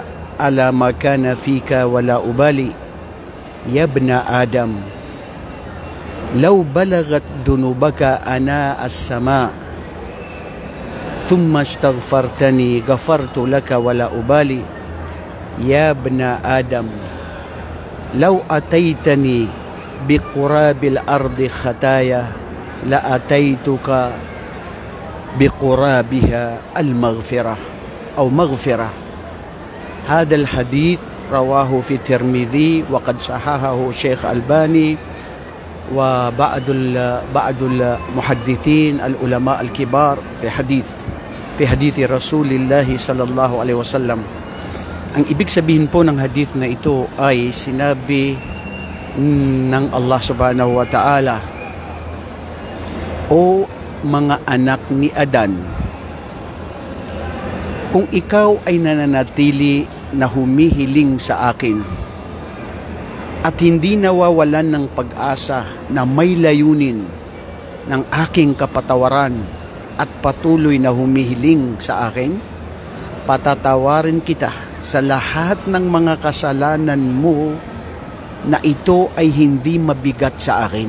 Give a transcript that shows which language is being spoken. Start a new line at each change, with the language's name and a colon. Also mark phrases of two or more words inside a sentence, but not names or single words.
Arabic: على ما كان فيك ولا أبالي يا ابن آدم لو بلغت ذنوبك عنان السماء ثم استغفرتني غفرت لك ولا أبالي يا ابن آدم لو أتيتني بقراب الأرض خطايا لأتيتك بقرابها المغفرة أو مغفرة. هذا الحديث رواه في الترمذي وقد صححه الشيخ الباني وبعض المحدثين العلماء الكبار في حديث رسول الله صلى الله عليه وسلم.
Filipino: Ang ibig sabihin po ng hadith na ito ay sinabi ng Allah
Arabic: سبحانه وتعالى,
Filipino: o mga anak ni Adan, kung ikaw ay nananatili na humihiling sa akin at hindi nawawalan ng pag-asa na may layunin ng aking kapatawaran at patuloy na humihiling sa akin, patatawarin kita sa lahat ng mga kasalanan mo na ito ay hindi mabigat sa akin.